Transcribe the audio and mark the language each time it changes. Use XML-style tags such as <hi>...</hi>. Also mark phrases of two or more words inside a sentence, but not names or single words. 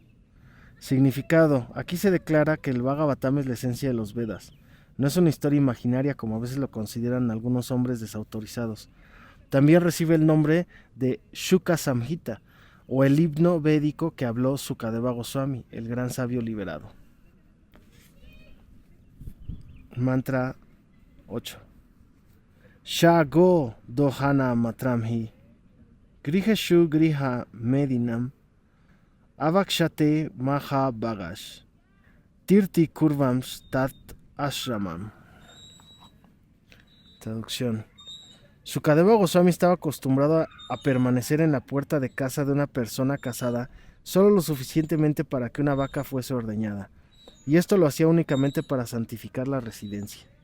<es>Significado: aquí se declara que el Bhagavatam es la esencia de los Vedas. No es una historia imaginaria como a veces lo consideran algunos hombres desautorizados. También recibe el nombre de Shuka Samhita, o el himno védico que habló Sukadeva Goswami, el gran sabio liberado. Mantra 8.</es> <sa>शगो दोहन मात्रम्हि, गृहेषु गृह मेदिनम्, अवक्षते महा बगश्, तिर्ति कुर्वंस् तत् आश्रमम्.</sa> <es>Traducción: Sukadeva Goswami estaba acostumbrado a permanecer en la puerta de casa de una persona casada solo lo suficientemente para que una vaca fuese ordeñada, y esto lo hacía únicamente para santificar la residencia.</es>